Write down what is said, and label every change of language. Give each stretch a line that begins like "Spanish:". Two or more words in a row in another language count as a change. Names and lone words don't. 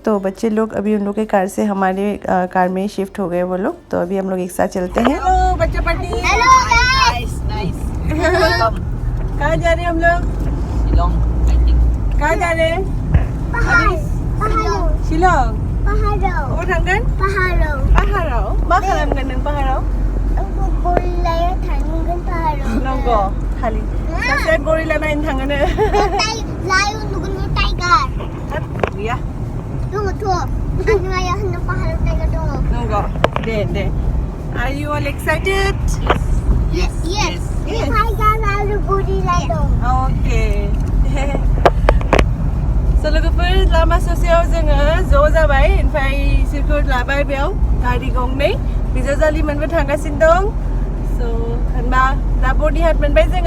Hindi: तो बच्चे लोग अभी उन लोग के कार से हमारे कार में शिफ्ट हो गए वो लोग। तो अभी हम लोग एक साथ चलते हैं। हेलो बच्चा पार्टी। हेलो नाइस। कहाँ जा रहे हैं हम लोग? शिलोंग। कहाँ जा रहे हैं? शिलोंग।
Bodo: Oh थांगोन? पाहाराव। मा खालामगोन नों पाहाराव? गरिल्लायाव थांगोन पाहाराव। नंगौ खालि सासे गरिल्ला नायनो थाङोनो। लायन नुगोन टाइगार। गैया। दङथ'। आंनिया होननो पाहाराव टाइगार दङ। नंगौ। दे।
English: Are you all excited? Yes.
Bodo: टाइगार आरो गरिल्ला दं।
English: Okay.
Bodo: स' लोगोफोर लामा ससेयाव जोङो ज' जाबाय। ओमफ्राय इसोरखौ लाबाय बेयाव गारि गंनै बिजावजालि मोनबो थांगासिनो दं। स' होनबा दा बडि हाट मोनबाय जोङो।